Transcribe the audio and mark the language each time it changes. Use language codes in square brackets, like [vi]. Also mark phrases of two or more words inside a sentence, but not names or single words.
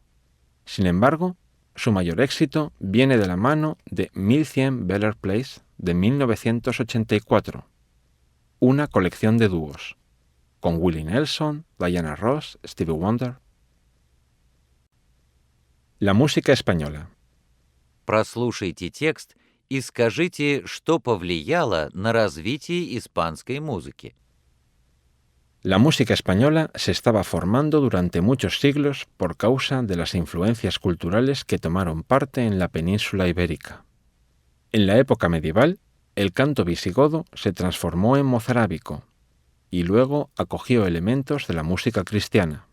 [es] Sin embargo, su mayor éxito viene de la mano de 1100 Beller Place de 1984, una colección de dúos, con Willie Nelson, Diana Ross, Stevie Wonder. La música española. [ru] Прослушайте текст и скажите, что повлияло на развитие испанской музыки. [es] La música española se estaba formando durante muchos siglos por causa de las influencias culturales que tomaron parte en la península ibérica. En la época medieval, el canto visigodo se transformó en mozárabico y luego acogió elementos de la música cristiana.